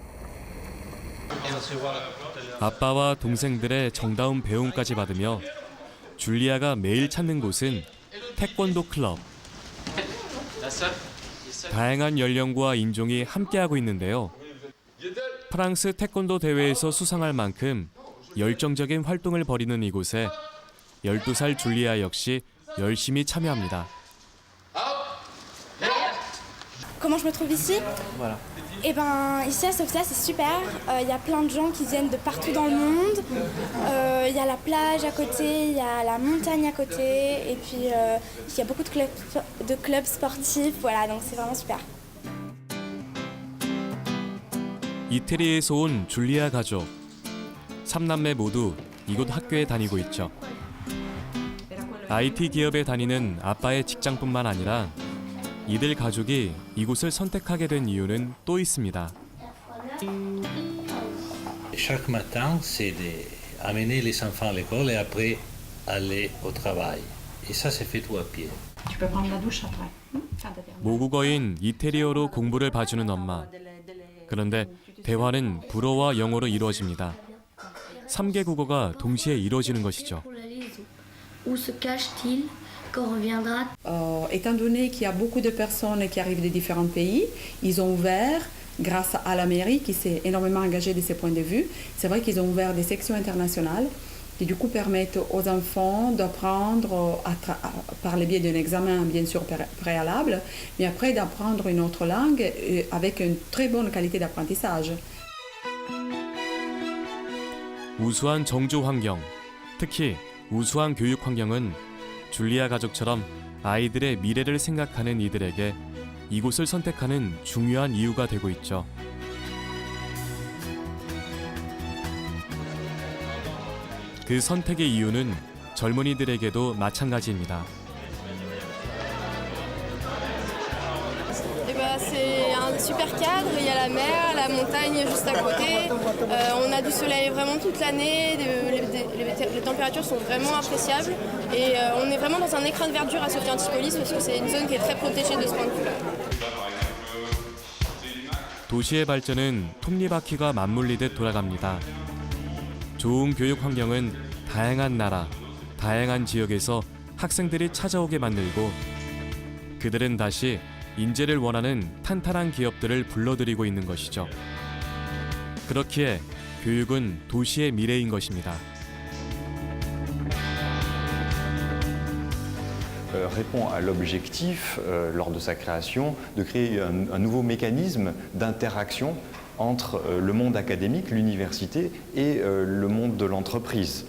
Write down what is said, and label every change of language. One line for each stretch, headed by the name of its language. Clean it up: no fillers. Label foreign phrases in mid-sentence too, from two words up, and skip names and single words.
Korean: 아빠와 동생들의 정다운 배움까지 받으며 줄리아가 매일 찾는 곳은 태권도 클럽. 다양한 연령과 인종이 함께하고 있는데요. 프랑스 태권도 대회에서 수상할 만큼 열정적인 활동을 벌이는 이곳에 12살 줄리아 역시 열심히 참여합니다.
French: Comment je me trouve ici? Voilà. Eh ben, ici à Sofia, c'est super. Il y a plein de gens qui viennent de partout dans le monde. Il y a la plage à côté, il y a la montagne à côté, et puis il y a beaucoup de clubs sportifs. Voilà, donc c'est vraiment super.
Korean: 이태리에서 온 줄리아 가족. 3남매 모두 이곳 학교에 다니고 있죠. IT 기업에 다니는 아빠의 직장뿐만 아니라 이들 가족이 이곳을 선택하게 된 이유는 또 있습니다.
French: Chaque matin, c'est d'amener les enfants à l'école et après aller au travail. Et ça, c'est fait tout à pied. Tu peux prendre la douche après.
Korean: 모국어인 이태리어로 공부를 봐주는 엄마. 그런데 대화는 불어와 영어로 이루어집니다. 3개 국어가 동시에 이루어지는 것이죠.
French: Où se cache-t-il quand reviendra? Étant donné qu'il y a beaucoup de personnes qui arrivent de différents pays, ils ont ouvert, grâce à la mairie qui s'est énormément engagée de ces points de vue, c'est vrai qu'ils ont ouvert des sections internationales qui du coup permettent aux enfants d'apprendre par le biais d'un examen bien sûr préalable, mais après d'apprendre une autre langue avec une très bonne qualité d'apprentissage.
Korean: 우수한 정조 환경, 특히 우수한 교육 환경은 줄리아 가족처럼 아이들의 미래를 생각하는 이들에게 이곳을 선택하는 중요한 이유가 되고 있죠. 그 선택의 이유는 젊은이들에게도 마찬가지입니다.
French: C'est un super cadre, il y a la mer, la montagne juste à côté. On a du soleil vraiment toute l'année, les températures sont vraiment appréciables et on est vraiment dans un écrin de verdure à Sophia Antipolis parce que c'est une zone qui est très protégée de ce point de vue-là.
Korean: 도시의 발전은 톱니바퀴가 맞물리듯 돌아갑니다. 좋은 교육 환경은 다양한 나라, 다양한 지역에서 학생들이 찾아오게 만들고 그들은 다시 인재를 원하는 탄탄한 기업들을 불러들이고 있는 것이죠. 그렇기에 교육은 도시의 미래인 것입니다.
French: Répond à l'objectif, lors de sa création, de créer un nouveau mécanisme d'interaction entre le monde académique, l'université et le monde de l'entreprise.